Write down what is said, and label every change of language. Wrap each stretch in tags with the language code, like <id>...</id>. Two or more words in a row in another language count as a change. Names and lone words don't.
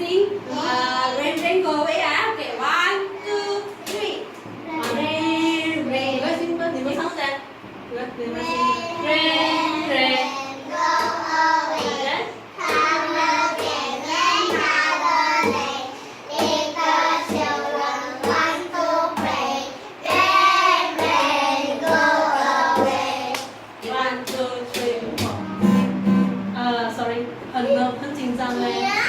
<en>rain rain go away啊，OK one two three， rain rain，</en> <zh>你们兴奋，你们唱噻，你们兴奋 ，</zh> <en>rain rain go away，</en> <zh>他们变成他的泪。很紧张嘞。</zh>